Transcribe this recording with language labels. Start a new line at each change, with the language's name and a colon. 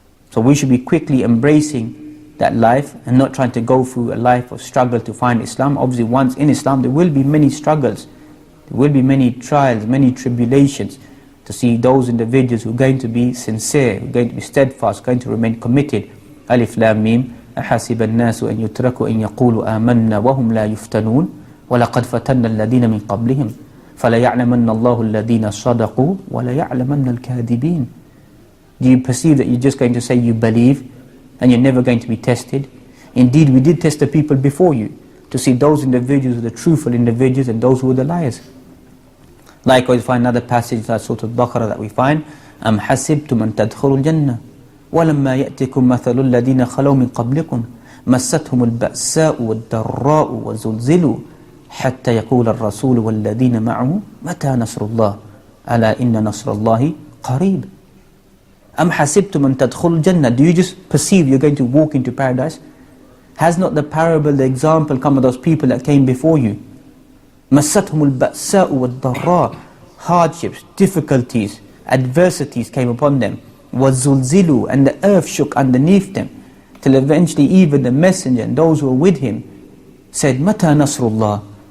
English: So we should be quickly embracing that life and not trying to go through a life of struggle to find Islam. Obviously, once in Islam, there will be many struggles, there will be many trials, many tribulations, to see those individuals who are going to be sincere, who are going to be steadfast, going to remain committed.
Arabic: Alif Lam Mim. أحسب الناس أن يتركوا أن يقولوا آمنا وهم لا يفتنون ولقد فتنا الذين من قبلهم فليعلمن الله الذين صدقوا وليعلمن الكاذبين.
English: Do you perceive that you're just going to say you believe and you're never going to be tested? Indeed, we did test the people before you to see those individuals who are the truthful individuals and those who are the liars. Likewise, we find another passage like Surah Al-Baqarah that we find,
Arabic: أم حسبتم أن تدخلوا الجنة ولما يأتكم مثل الذين خلوا من قبلكم مستهم البأساء والضراء وزلزلوا حتى يقول الرسول والذين معه متى نصر الله ألا إن نصر الله قريب. أم حسبتم أن تدخلوا الجنة.
English: Do you just perceive you're going to walk into paradise? Has not the parable, the example come of those people that came before you?
Arabic: مستهم البأساء والضراء.
English: Hardships, difficulties, adversities came upon them.
Arabic: وَزُلْزِلُوا.
English: And the earth shook underneath them, till eventually even the messenger and those who were with him said,
Arabic: مَتَى نَصْرُ اللَّهِ.